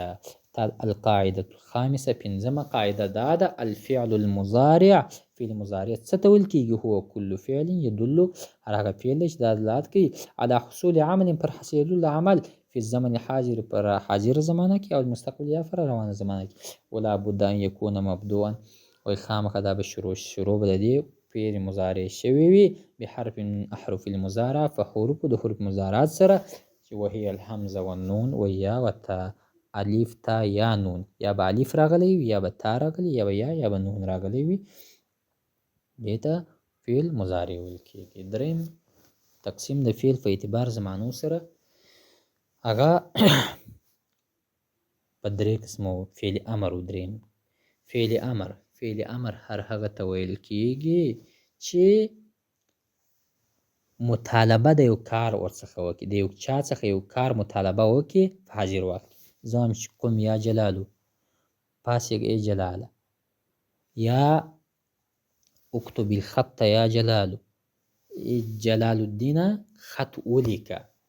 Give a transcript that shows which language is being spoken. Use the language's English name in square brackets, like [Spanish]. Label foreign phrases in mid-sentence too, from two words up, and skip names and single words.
[Arabic] القاعده الخامسه [Pashto] پنځمه قاعده دا ده [Arabic] الفعل المضارع، [Pashto] فعل مضارع څه ته ویل کېږي؟ [Arabic] هو کل فعل يدل، [Pashto] هر هغه فعل دی چې دا دلالت کوي [Arabic] على حصول عمل [Pashto] پر حاصلېدلو د عمل [Arabic] فی الزمن حاضر [Pashto] پر حاضر زمانه کې او المستقبل یا پر روانه زمانه کې. [Arabic] ولا بد ان یکون مبدوعا، [Pashto] وایي خامخا دا به شروع به د دې فعل مضارع شوی وي [Arabic] بحرف من احرف المضارع، [Pashto] فحروف د حروف مضارعات سره چې [Arabic] وهي الحمزه والنون ویا وتا، [Pashto] الف تا یا نون، یا به الف راغلی وي یا به تا راغلی یا به یا به نون راغلی وي، دې ته فعل مضارع ویل کېږي. دریم تقسیم د فعل په اعتبار زمانو سره هغه په درې قسمو فعل امر و. دریم فعل امر، فعل امر هر هغه ته ویل کېږي چې مطالبه د یو کار ورڅخه وکړي، د یو چا څخه یو کار مطالبه وکړي په حاضر وخت. زام چې قم یا جلالو، پاسېږه ای جلاله، یا [Arabic] اکتب الخط [Pashto] یا جلالو، جلال الدین خط ولیکه.